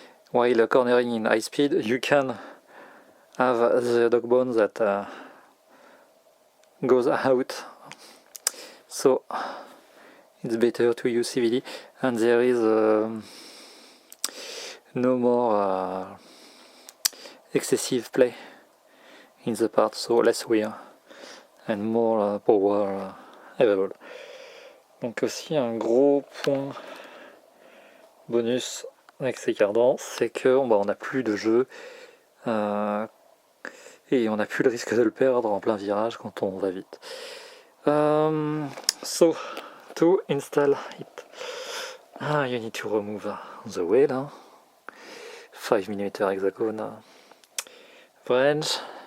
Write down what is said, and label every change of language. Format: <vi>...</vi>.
<en>While cornering in high speed, you can have the dog bone that goes out, so it's better to use CVD, and there is no more excessive play in the part, so less wear and more power available.</en> <fr>Donc aussi un gros point bonus avec ces cardans, c'est que on n'a plus de jeu et on n'a plus le risque de le perdre en plein virage quand on va vite.</fr> <en>So to install it, you need to remove the wheel, 5mm hexagon wrench.</en>